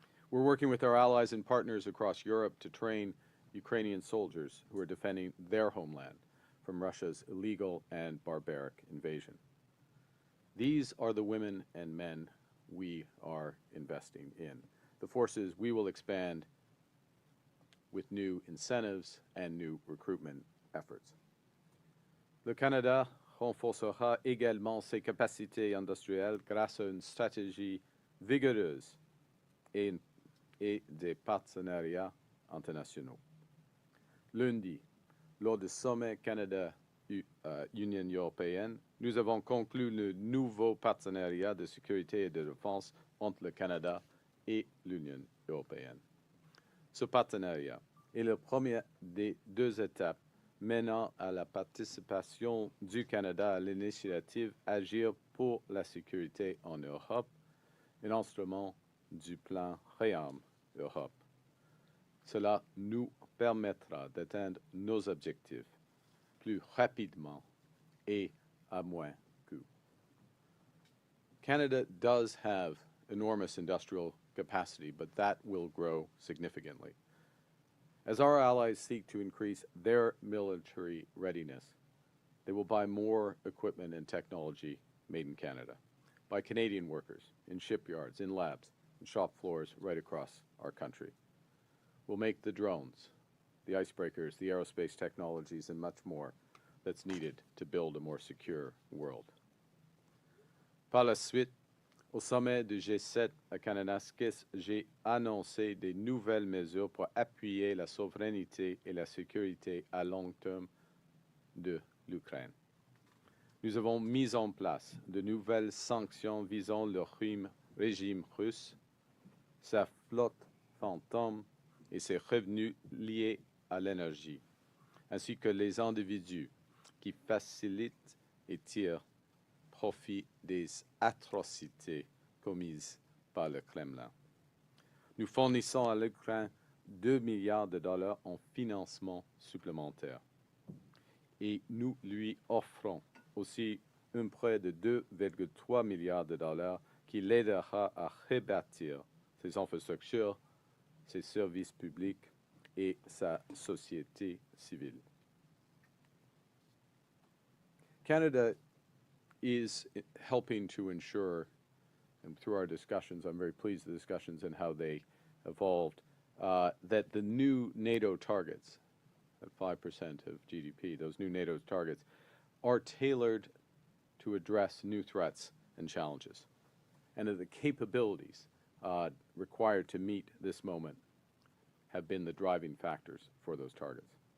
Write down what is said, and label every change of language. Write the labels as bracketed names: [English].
[English] We're working with our allies and partners across Europe to train Ukrainian soldiers who are defending their homeland from Russia's illegal and barbaric invasion. These are the women and men we are investing in. The forces we will expand with new incentives and new recruitment efforts. [French] Le Canada renforcera également ses capacités industrielles grâce à une stratégie vigoureuse et des partenariats internationaux. Lundi, lors du sommet Canada-Union européenne, nous avons conclu le nouveau partenariat de sécurité et de défense entre le Canada et l'Union européenne. Ce partenariat est la première des deux étapes menant à la participation du Canada à l'initiative Agir pour la sécurité en Europe, un instrument du plan REARM Europe. Cela nous permettra d'atteindre nos objectifs plus rapidement et à moins coût. [English] Canada does have enormous industrial capacity, but that will grow significantly. As our allies seek to increase their military readiness, they will buy more equipment and technology made in Canada by Canadian workers in shipyards, in labs, and shop floors right across our country. We'll make the drones, the icebreakers, the aerospace technologies, and much more that's needed to build a more secure world. [French] Par la suite, au sommet du G7 à Kananaskis, j'ai annoncé des nouvelles mesures pour appuyer la souveraineté et la sécurité à long terme de l'Ukraine. Nous avons mis en place de nouvelles sanctions visant le régime russe, sa flotte fantôme et ses revenus liés à l'énergie, ainsi que les individus qui facilitent et tirent profit des atrocités commises par le Kremlin. Nous fournissons à l'Ukraine 2 milliards de dollars en financement supplémentaire et nous lui offrons aussi un prêt de 2,3 milliards de dollars qui l'aidera à rebâtir ses infrastructures, ses services publics et sa société civile. [English] Canada is helping to ensure, and through our discussions, I'm very pleased with the discussions and how they evolved, that the new NATO targets, at 5% of GDP, those new NATO targets, are tailored to address new threats and challenges, and that the capabilities required to meet this moment have been the driving factors for those targets.